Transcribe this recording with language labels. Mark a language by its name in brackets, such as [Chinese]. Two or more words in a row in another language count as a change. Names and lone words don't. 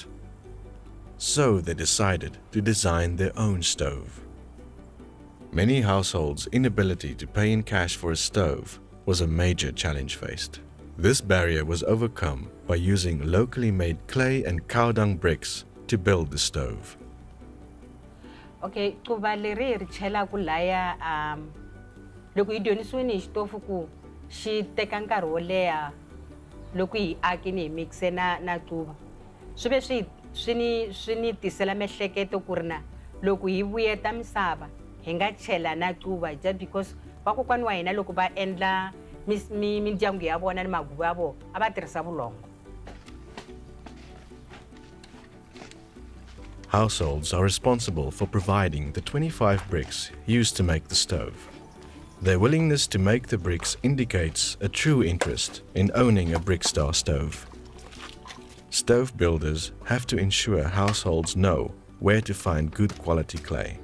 [English] So they decided to design their own stove. Many households' inability to pay in cash for a stove was a major challenge faced. This barrier was overcome by using locally made clay and cow dung bricks to build the stove. [Tsonga] Okay, quva leri ri chelaku laya loko hi dyondzisiwile hi xitofu ku xi teka nkarhi wo leha loko hi akini hi mixe na quva swi ve swi ni tisela mihleketo ku ri na loko hi vuyeta misava hi nga chela na quva [English] just because [Tsonga] vakokwani wa hina loko va endla mindyangu ya vona ni maguvo ya vona a va tirhisa vulongo. [English] Households are responsible for providing the 25 bricks used to make the stove. Their willingness to make the bricks indicates a true interest in owning a Brickstar stove. Stove builders have to ensure households know where to find good quality clay.